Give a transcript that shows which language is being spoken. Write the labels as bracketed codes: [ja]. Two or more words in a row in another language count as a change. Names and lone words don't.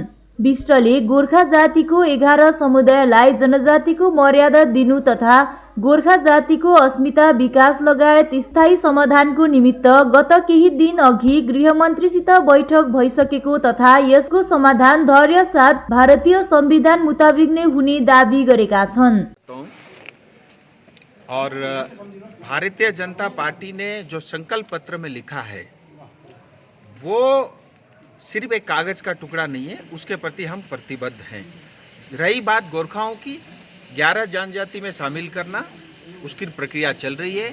[ne] विष्टले गोर्खा जातिको 11 समुदायलाई जनजातिको मर्यादा दिनु तथा गोर्खा जातिको अस्मिता विकास लगायत स्थायी समाधानको निमित्त गत केही दिन अघि गृहमन्त्रीसित बैठक भइसकेको तथा यसको समाधान धैर्य साथ भारतीय संविधान मुताबिक नै हुने दाबी गरेका छन्। [hi] और भारतीय जनता पार्टी ने जो संकल्प पत्र में लिखा है वो सिर्फ एक कागज का टुकड़ा नहीं है, उसके प्रति हम प्रतिबद्ध हैं। रही बात गोरखाओं की 11 जनजाति में शामिल करना, उसकी प्रक्रिया चल रही है।